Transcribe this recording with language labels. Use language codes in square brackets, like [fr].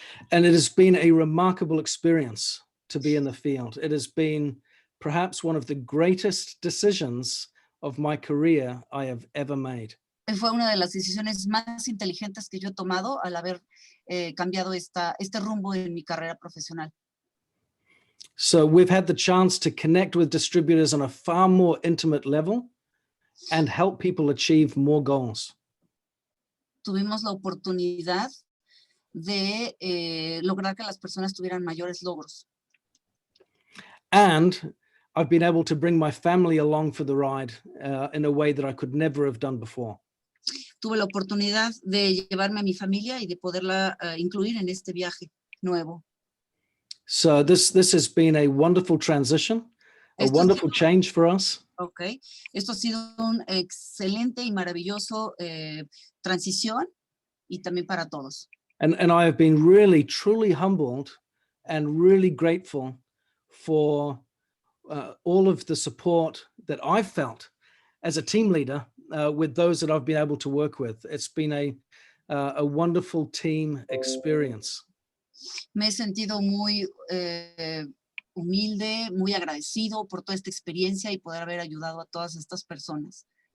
[en] And it has been a remarkable experience to be in the field. It has been perhaps one of the greatest decisions of my career I have ever made. [es] Fue una de las decisiones más inteligentes que yo he tomado al haber cambiado este rumbo en mi carrera profesional. [en] So we've had the chance to connect with distributors on a far more intimate level and help people achieve more goals. [es] Tuvimos la oportunidad de lograr que las personas tuvieran mayores logros. [en] And I've been able to bring my family along for the ride in a way that I could never have done before. [es] Tuve la oportunidad de llevarme a mi familia y de poderla incluir en este viaje nuevo. [en] So this has been a wonderful transition, a wonderful change for us. [es] Ok, esto ha sido un excelente y maravilloso transición y también para todos. [en] And I have been really, truly humbled and really grateful for all of the support that I've felt as a team leader with those that I've been able to work with. It's been a wonderful team experience. [es] Me he sentido muy humilde, muy agradecido por toda esta experiencia y poder haber ayudado a todas estas personas.